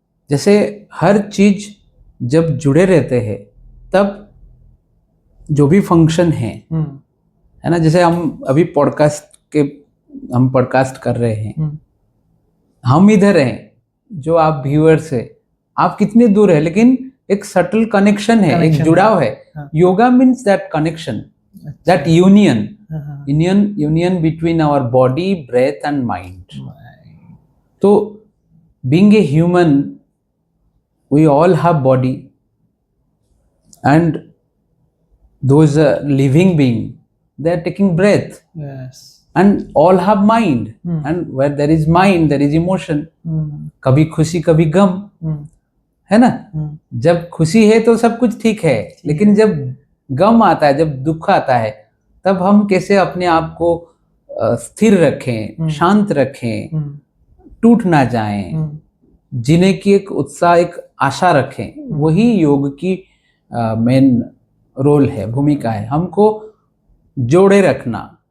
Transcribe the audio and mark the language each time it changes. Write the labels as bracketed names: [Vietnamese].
[Hindi] जैसे हर चीज जब जुड़े रहते हैं तब जो भी फंक्शन है ना, जैसे हम अभी हम पॉडकास्ट कर रहे हैं, हम इधर हैं, जो आप व्यूअर्स है, आप कितने दूर है, लेकिन एक सटल कनेक्शन है, एक जुड़ाव है। [English] Yoga means that connection, that union between our body, breath and mind. तो being a human, we all have body, and those living being, they are taking breath. Yes. And all have mind, and where there is mind there is emotion. [Hindi] कभी खुशी कभी गम, है ना? जब खुशी है तो सब कुछ ठीक है, लेकिन जब गम आता है, जब दुख आता है, तब हम कैसे अपने आप को स्थिर रखें, शांत रखें, टूट ना जाएं, जीने की एक उत्साह, एक आशा रखें, वही योग की मेन रोल है, भूमिका है, हमको जोड़े रखना,